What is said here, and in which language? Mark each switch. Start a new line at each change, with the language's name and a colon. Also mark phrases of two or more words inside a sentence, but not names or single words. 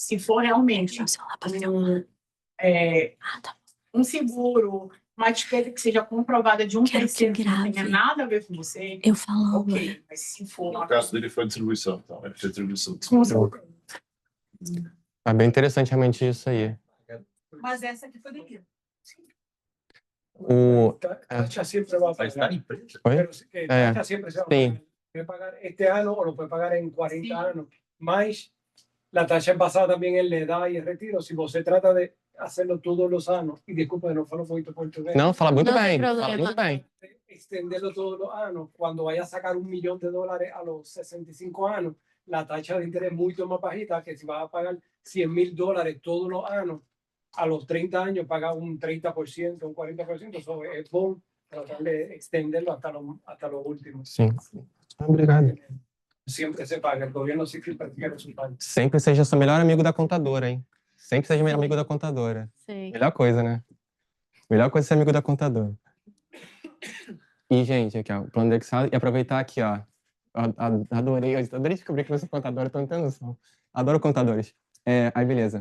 Portuguese: Se for realmente um seguro, uma etiqueta que seja comprovada de um terceiro que não tenha nada a ver com você, eu falo ok. Mas se for... No caso dele foi distribuição, então. Ele fez distribuição. É bem interessante realmente isso aí. Mas essa aqui poderia.
Spanish: Taxa siempre va a pagar.
Portuguese: Oi?
Spanish: Taxa siempre se va a
Portuguese: Sim.
Spanish: pagar. Puede pagar este año o lo puede pagar en 40 años. Mas la taxa es basada también en la edad y el retiro. Si você trata de hacerlo todos los años, y disculpa, no
Portuguese: falo muito
Spanish: portugués.
Portuguese: Não, fala muito Não tem bem. problema. Fala muito bem.
Spanish: Extenderlo todos los años, cuando vaya a sacar $1 millón a los 65 años, la taxa de interés es mucho más bajita que si vas a pagar $100,000 todos los años. A los 30 años paga un 30%, un 40%, eso es bom tratar de extenderlo hasta lo último.
Portuguese: Sim. Obrigado.
Spanish: Siempre se paga, el gobierno siempre practica su parte.
Portuguese: Sempre seja seu melhor amigo da contadora, hein? Sempre seja amigo da contadora. Sim. Melhor coisa, né? Melhor coisa é ser amigo da contadora. E, gente, aqui, ó, o plano indexado. E aproveitar aqui, ó. Adorei descobrir que eu sou contadora, tô não tendo noção. Adoro contadores. Aí, beleza.